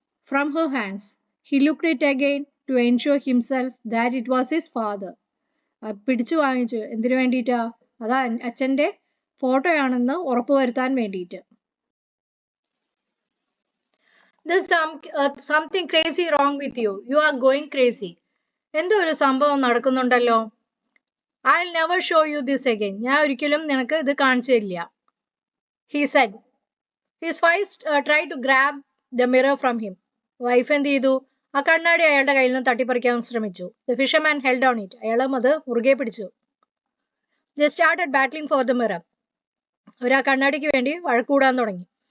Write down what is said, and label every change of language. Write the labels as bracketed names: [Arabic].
[English] From her hands, he looked it again to ensure himself that it was his father. [Malayalam] പിടിച്ചു വാങ്ങിച്ചു. എന്തിനു വേണ്ടിയിട്ടാ? അതാ അച്ഛന്റെ ഫോട്ടോയാണെന്ന് ഉറപ്പുവരുത്താൻ വേണ്ടിയിട്ട്. [English] There's something crazy wrong with you. You are going crazy. [Malayalam] എന്തോ ഒരു സംഭവം നടക്കുന്നുണ്ടല്ലോ. [English] I'll never show you this again. [Malayalam] ഞാൻ ഒരിക്കലും നിനക്ക് ഇത് കാണിച്ചു തരില്ല. [English] He said. His wife tried to grab the mirror from him. [Malayalam] Wife എന്ത് ചെയ്തു? ആ കണ്ണാടി അയാളുടെ കയ്യിൽ നിന്ന് തട്ടിപ്പറിക്കാൻ ശ്രമിച്ചു. [English] The fisherman held on it. [Malayalam] അയാളും അത് മുറുകെ പിടിച്ചു. [English] They started battling for the mirror. [Malayalam] അവർ ആ കണ്ണാടിക്ക് വേണ്ടി വഴക്കൂടാൻ തുടങ്ങി.